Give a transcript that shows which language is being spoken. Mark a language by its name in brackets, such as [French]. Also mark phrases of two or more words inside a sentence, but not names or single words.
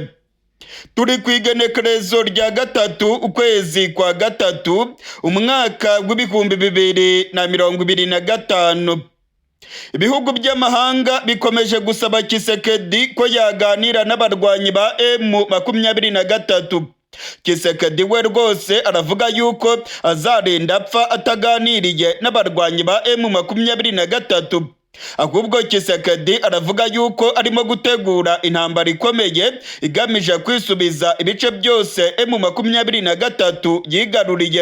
[Kinyarwanda] Turi ku igenekerezo rya gatatu ukwezi kwa gatatu umwaka w'ibihumbi 2025. Ibihugu by'amahanga bikomeje gusaba Tshisekedi ko yaganira n'abarwanyi ba M23. Tshisekedi we rwose aravuga yuko azarinda apfa ataganiriye n'abarwanyi ba M23. Ahubwo Tshisekedi aravuga yuko arimo gutegura intambara ikomeye igamije kwisubiza ibice byose M23 yigaruriye.